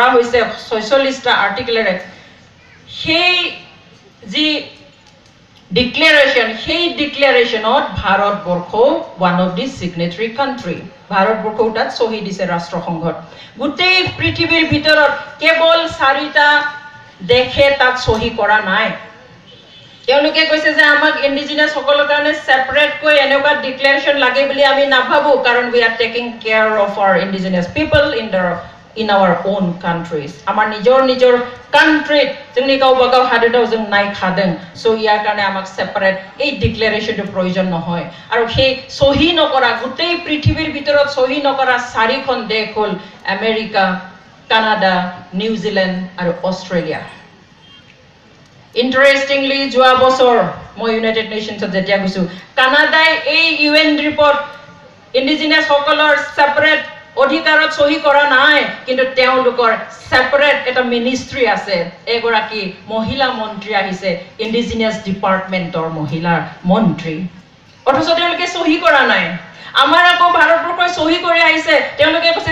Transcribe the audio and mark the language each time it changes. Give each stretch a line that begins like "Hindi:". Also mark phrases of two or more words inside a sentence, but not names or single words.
Assamese: হৈছে 46টা আৰ্টিকেলেৰে সেই যি ডিক্লেৰেশ্যন সেই ডিক্লেৰেশ্যনত ভাৰতবৰ্ষ
English: one of the signatory country
Assamese: ভাৰতবৰ্ষ তাত সহি দিছে ৰাষ্ট্ৰসংঘত গোটেই পৃথিৱীৰ ভিতৰত কেৱল 4টা দেশে তাত সহি কৰা নাই তেওঁলোকে কৈছে যে আমাক ইণ্ডিজিনাছ সকলৰ কাৰণে সেপাৰেট কৈ এনেকুৱা ডিক্লেৰেশ্যন লাগে বুলি আমি নাভাবো কাৰণ
English: we are taking care of our indigenous people in our own countries
Assamese: আমাৰ নিজৰ কান্ট্ৰিত
Bodo: जोंनि गावबागाव हादोराव जों
Assamese: নাই খাদেন সো ইয়াৰ কাৰণে আমাক সেপাৰেট এই ডিক্লেৰেশ্যনটো প্ৰয়োজন নহয় আৰু সেই সহি নকৰা গোটেই পৃথিৱীৰ ভিতৰত সহি নকৰা 4খন দেশ হ'ল আমেৰিকা কানাডা নিউজিলেণ্ড আৰু অষ্ট্ৰেলিয়া ইন্টাৰেষ্টিংলি যোৱা বছৰ মই ইউনাইটেড নেশ্যনছত যেতিয়া গৈছো কানাডাই এই
English: UN report
Assamese: ইণ্ডিজিনাছ সকলৰ সেপাৰেট অধিকাৰত সহি কৰা নাই কিন্তু তেওঁলোকৰ সেপাৰেট এটা মিনিষ্ট্ৰি আছে এগৰাকী মহিলা মন্ত্ৰী আহিছে ইণ্ডিজিনাছ ডিপাৰ্টমেণ্টৰ মহিলা মন্ত্ৰী অথচ তেওঁলোকে সহি কৰা নাই আমাৰ আকৌ ভাৰতবৰ্ষই সহি কৰি আহিছে তেওঁলোকে কৈছে